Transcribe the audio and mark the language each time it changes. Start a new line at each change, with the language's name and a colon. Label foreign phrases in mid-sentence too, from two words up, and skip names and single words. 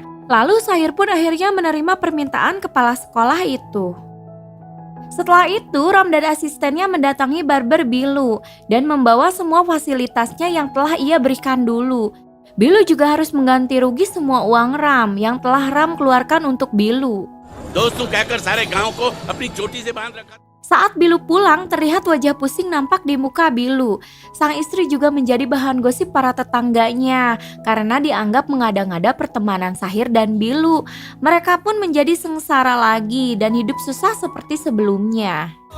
Indonesian: Lalu Sahir pun akhirnya menerima permintaan kepala sekolah itu. Setelah itu, Ram dan asistennya mendatangi barber Bilu dan membawa semua fasilitasnya yang telah ia berikan dulu. Bilu juga harus mengganti rugi semua uang Ram yang telah Ram keluarkan untuk Bilu.
Hindi: दोस्तों कहकर सारे गांव को अपनी चोटी से बांध रखा।
Indonesian: Saat Bilu pulang, terlihat wajah pusing nampak di muka Bilu. Sang istri juga menjadi bahan gosip para tetangganya karena dianggap mengada-ngada pertemanan Sahir dan Bilu. Mereka pun menjadi sengsara lagi dan hidup susah seperti sebelumnya.